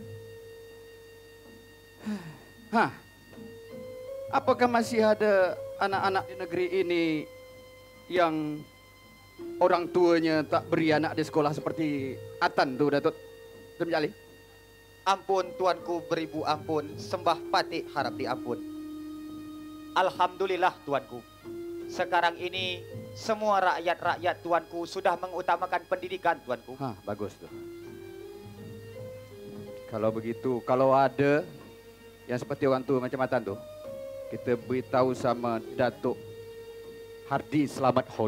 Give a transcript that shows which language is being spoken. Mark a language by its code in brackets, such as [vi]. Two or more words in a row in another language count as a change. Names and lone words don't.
[ms] Hah. Apakah masih ada anak-anak di negeri ini yang orang tuanya tak beri anak di sekolah seperti Atan tu, Datuk Tun Ali? Ampun, tuanku beribu ampun, sembah Patih harap diampun. Alhamdulillah, tuanku. Sekarang ini semua rakyat-rakyat tuanku sudah mengutamakan pendidikan, tuanku. Hah, bagus tu. Kalau begitu, kalau ada yang seperti orang tu macam Atan tu, kita beritahu sama Datuk Hardi Selamat Hod.